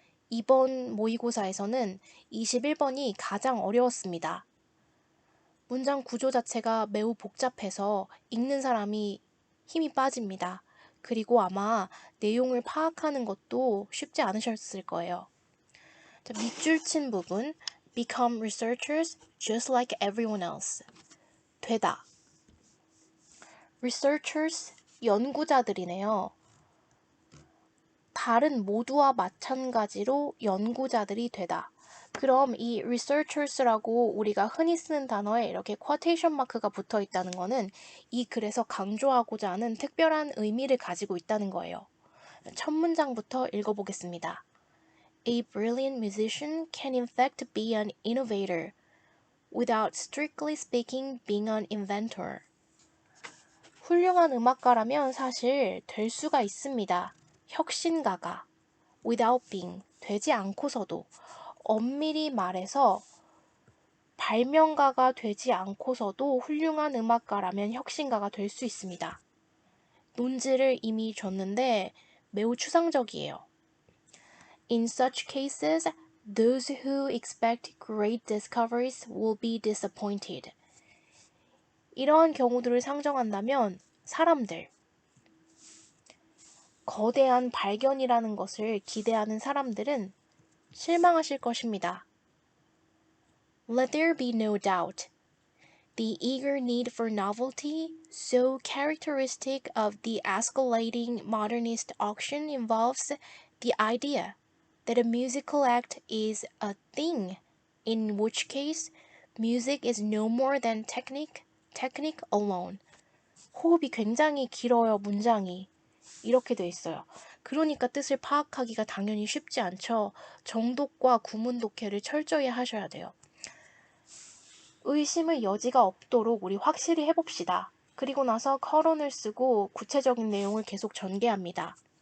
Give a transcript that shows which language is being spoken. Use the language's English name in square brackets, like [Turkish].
[Korean] 이번 모의고사에서는 21번이 가장 어려웠습니다. 문장 구조 자체가 매우 복잡해서 읽는 사람이 힘이 빠집니다. 그리고 아마 내용을 파악하는 것도 쉽지 않으셨을 거예요. 자, 밑줄 친 부분 [English] Become researchers just like everyone else. [Korean] 되다. Researchers, 연구자들이네요. 다른 모두와 마찬가지로 연구자들이 되다. 그럼 이 researchers라고 우리가 흔히 쓰는 단어에 이렇게 쿼테이션 마크가 붙어 있다는 거는 이 글에서 강조하고자 하는 특별한 의미를 가지고 있다는 거예요. 첫 문장부터 읽어보겠습니다. [English] A brilliant musician can in fact be an innovator without strictly speaking being an inventor. [Korean] 훌륭한 음악가라면 사실 될 수가 있습니다. 혁신가가 [English] without being [Korean] 되지 않고서도 엄밀히 말해서 발명가가 되지 않고서도 훌륭한 음악가라면 혁신가가 될 수 있습니다. 논지를 이미 줬는데 매우 추상적이에요. [English] In such cases, those who expect great discoveries will be disappointed. [Korean] 이러한 경우들을 상정한다면 사람들, 거대한 발견이라는 것을 기대하는 사람들은 실망하실 것입니다. [English] Let there be no doubt. The eager need for novelty, so characteristic of the escalating modernist auction, involves the idea that a musical act is a thing, in which case music is no more than technique alone. [Korean] 호흡이 굉장히 길어요, 문장이. 이렇게 돼 있어요. 그러니까 뜻을 파악하기가 당연히 쉽지 않죠. 정독과 구문 독해를 철저히 하셔야 돼요. 의심의 여지가 없도록 우리 확실히 해봅시다. 그리고 나서 커런을 쓰고 구체적인 내용을 계속 전개합니다.